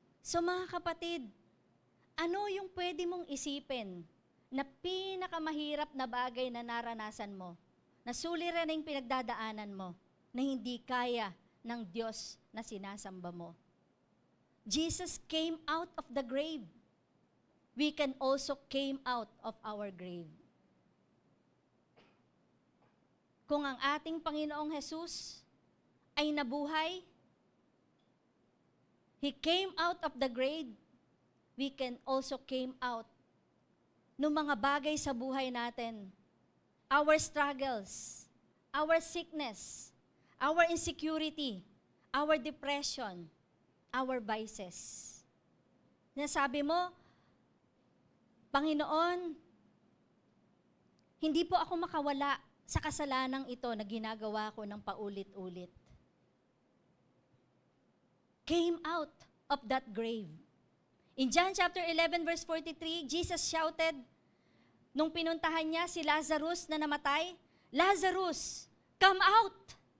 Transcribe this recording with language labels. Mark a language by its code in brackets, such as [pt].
[tl] So mga kapatid, ano yung pwede mong isipin na pinakamahirap na bagay na naranasan mo, na suliraning pinagdadaanan mo, na hindi kaya ng Diyos na sinasamba mo? [en] Jesus came out of the grave. We can also came out of our grave. [tl] Kung ang ating Panginoong Hesus ay nabuhay, [en] He came out of the grave, we can also came out [tl] ng mga bagay sa buhay natin. [en] Our struggles, our sickness, our insecurity, our depression, our vices. [tl] Nasabi mo, Panginoon, hindi po ako makawala sa kasalanang ito na ginagawa ko ng paulit-ulit. [en] Came out of that grave. In John chapter 11 verse 43, Jesus shouted, [tl] nung pinuntahan niya si Lazarus na namatay, [en] Lazarus, come out!